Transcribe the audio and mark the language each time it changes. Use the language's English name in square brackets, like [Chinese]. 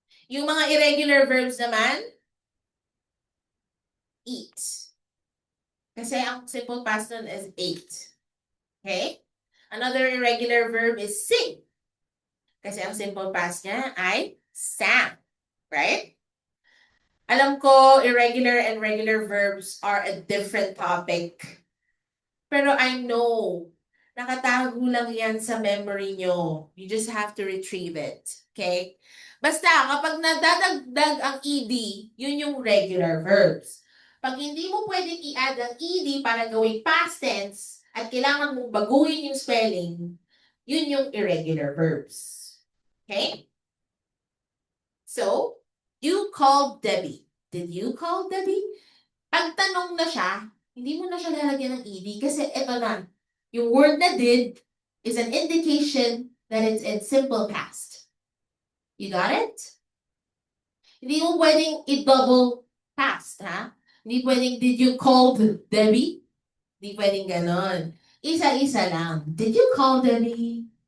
[Filipino] Yung mga irregular verbs naman, eat. Kasi ang simple past nun is ate. Okay? [English] Another irregular verb is sing. [Filipino] Kasi ang simple past niya ay sang. [English] Right? [Filipino] Alam ko, [English] irregular and regular verbs are a different topic. Pero I know, [Filipino] nakatago lang yan sa memory nyo. [English] You just have to retrieve it. [Filipino] Okay? Basta, kapag nadadagdag ang ed, yun yung regular verbs. Pag hindi mo pwedeng i-add ang ed para gawing past tense at kailangan mong baguhin yung spelling, yun yung irregular verbs. Okay? [English] So, you called Debbie. Did you call Debbie? [Filipino] Pag tanong na siya, hindi mo na siya lalagyan ng ed kasi ito na. [English] Yung word na did is an indication that it's in simple past. You got it? [Filipino] Hindi mo pwedeng i-double past, ha? Hindi pwedeng, [English] did you call Debbie? [Filipino] Hindi pwedeng ganon. Isa-isa lang. [English] Did you call Debbie?